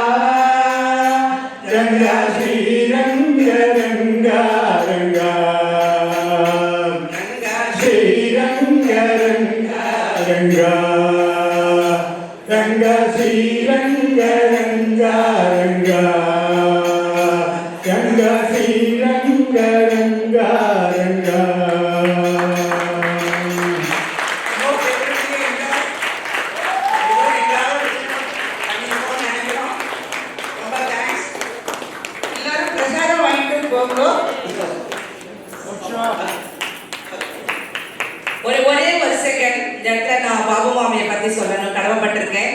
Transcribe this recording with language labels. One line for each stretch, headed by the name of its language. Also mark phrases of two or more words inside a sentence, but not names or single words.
Kannada: ರಂಗ ಶ್ರೀರಂಗ ರಂಗ ರಂಗ ಶ್ರೀರಂಗ ರಂಗ ರಂಗ ರಂಗ ಶ್ರೀರಂಗ ರಂಗ ರಂಗ ರಂಗ ಶ್ರೀರಂಗ ರಂಗ ರಂಗ.
Tamil: எல்லாரும் பிரசாதம் வாங்கிட்டு போங்க. ஒரே ஒரு செகண்ட் இந்த இடத்துல நான் பாபு மாமியை பத்தி சொல்லணும் கடமைப்பட்டிருக்கேன்.